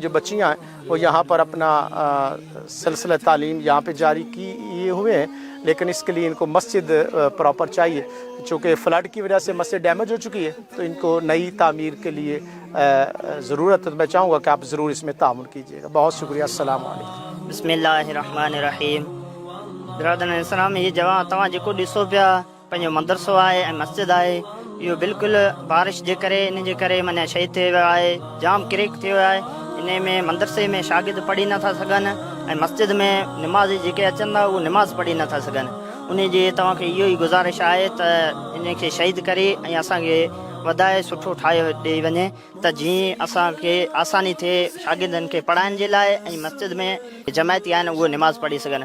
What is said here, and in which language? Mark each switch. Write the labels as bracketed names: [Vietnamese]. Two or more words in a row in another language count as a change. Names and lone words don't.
[Urdu] جو بچیاں ہیں وہ یہاں پر اپنا سلسلہ تعلیم یہاں پہ جاری کیے ہوئے ہیں، لیکن اس کے لیے ان کو مسجد پراپر چاہیے، چونکہ فلڈ کی وجہ سے مسجد ڈیمیج ہو چکی ہے، تو ان کو نئی تعمیر کے لیے ضرورت ہے۔ میں چاہوں گا کہ آپ ضرور اس میں تعاون کیجیے گا۔ بہت شکریہ، السلام علیکم۔ [Arabic] بسم اللہ الرحمن الرحیم۔ [Urdu] برادران اسلام، [Sindhi] یہ جوان تواں جکو ॾिसो पिया पंहिंजो मदरसो आहे ऐं मस्जिद आहे, इहो बिल्कुलु बारिश जे करे इन जे करे माना शहीद थियो वियो आहे, जाम क्रेक थियो आहे। इन में मदरसे में शागिर्द पढ़ी नथा सघनि ऐं मस्जिद में निमाज़ी जेके अचनि था उहे निमाज़ पढ़ी नथा सघनि। उन जी तव्हांखे इहो ई गुज़ारिश आहे त इन खे शहीद करे ऐं असांखे वधाए सुठो ठाहे ॾेई वञे, त जीअं असांखे आसानी थिए शागिर्दनि खे पढ़ाइण जे लाइ, ऐं मस्जिद में जमायती आहिनि उहे निमाज़ पढ़ी सघनि।